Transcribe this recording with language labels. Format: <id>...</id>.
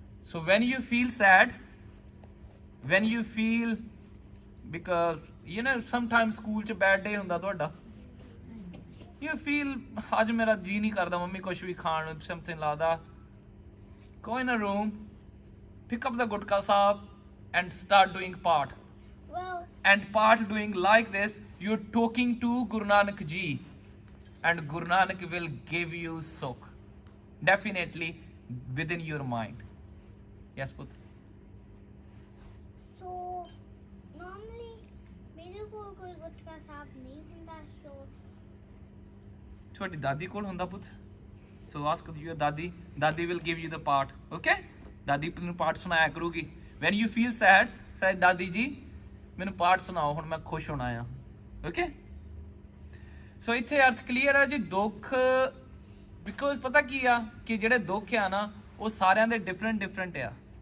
<en>so when you feel sad, when you feel, because you know sometime school 'ਚ bad day ਹੁੰਦਾ ਤੁਹਾਡਾ, you feel</en> <pa>ਅੱਜ ਮੇਰਾ ਜੀ ਨਹੀਂ ਕਰਦਾ ਮੰਮੀ ਕੁਛ ਵੀ ਖਾਣ ਨੂੰ,</pa> <en>Something ਲੱਗਦਾ, go in a room, pick up the Gutka Sahib and start doing part. Well, And part doing like this, you're talking to Guru Nanak Ji and Guru Nanak will give you sukh. Definitely within your mind. Yes, Put. so normally</en> <pa>ਮੇਰੇ ਕੋਲ ਕੋਈ ਗੁਟਕਾ ਸਾਹਿਬ ਨਹੀਂ ਹੁੰਦਾ, so ਤੁਹਾਡੀ ਦਾਦੀ ਕੋਲ ਹੁੰਦਾ ਪੁੱਤ।</pa> <en>So ask your dadi, dadi will give you the part.</en> <pa>Okay? ਦਾਦੀ ਨੂੰ ਪਾਠ ਸੁਣਾਇਆ ਕਰੂਗੀ।</pa> <en>When you feel sad, say</en> <pa>ਦਾਦੀ ਜੀ ਮੈਨੂੰ ਪਾਠ ਸੁਣਾਓ, ਹੁਣ ਮੈਂ ਖੁਸ਼ ਹੋਣਾ ਆ। ਓਕੇ, ਸੋ ਇੱਥੇ ਅਰਥ ਕਲੀਅਰ ਆ ਜੀ। ਦੁੱਖ, ਬਿਕੋਜ਼ ਪਤਾ ਕੀ ਆ ਕਿ ਜਿਹੜੇ ਦੁੱਖ ਆ ਨਾ, ਉਹ ਸਾਰਿਆਂ ਦੇ ਡਿਫਰੈਂਟ ਆ।</pa>